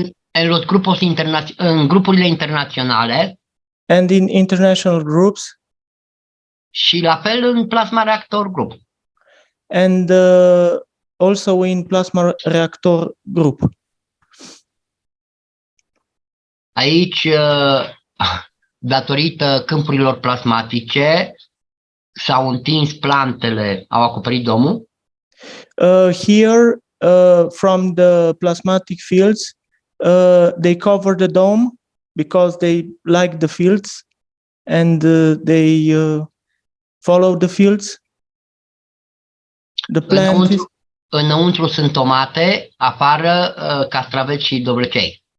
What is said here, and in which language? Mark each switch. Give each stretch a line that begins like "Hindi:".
Spanish: En los grupos
Romanian: în grupurile internaționale.
English: And in international groups.
Romanian: Și la fel în plasma reactor group.
English: And also in plasma reactor group.
Romanian: Aici, datorită câmpurilor plasmatice, s-au întins plantele, au acoperit domul.
English: Here, from the plasmatic fields, they cover the dome because they like the fields and they follow the fields. The plant
Romanian: înăuntru sunt tomate, afară castraveți și dovlecei.